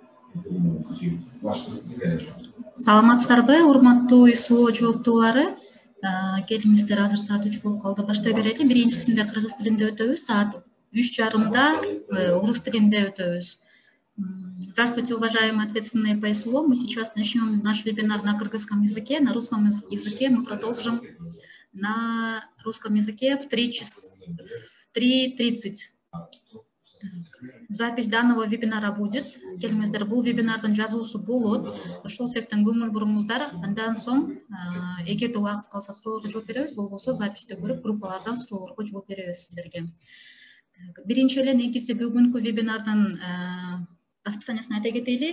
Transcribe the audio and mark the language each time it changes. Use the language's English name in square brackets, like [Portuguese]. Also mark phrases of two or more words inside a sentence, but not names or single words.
[Kyrgyz] Саламатсыздарбы, урматтуу СУО жооптуулары. Келиңиздер, азыр саат 3 болуп калды. Баштай берели. Биринчисинде кыргыз тилинде өтөбүз, саат 3:30 орус тилинде өтөбүз. [Russian] Здравствуйте, уважаемые ответственные по СУО. Мы сейчас начнем наш вебинар на кыргызском языке. На русском языке мы продолжим на русском языке в 3:30. Запись данного вебинара будет. [Kyrgyz] Келиңиздер, бул вебинардын жазуусу болот. Ошол себептен көңүл буруңуздар. Андан соң, эгерде убакыт калса суроолорго жооп беребиз, болбосо записти көрүп, группалардан суроолорго жооп беребиз сиздерге. Биринчи эле негизи бүгүнкү вебинардын расписаниясын айта кетели.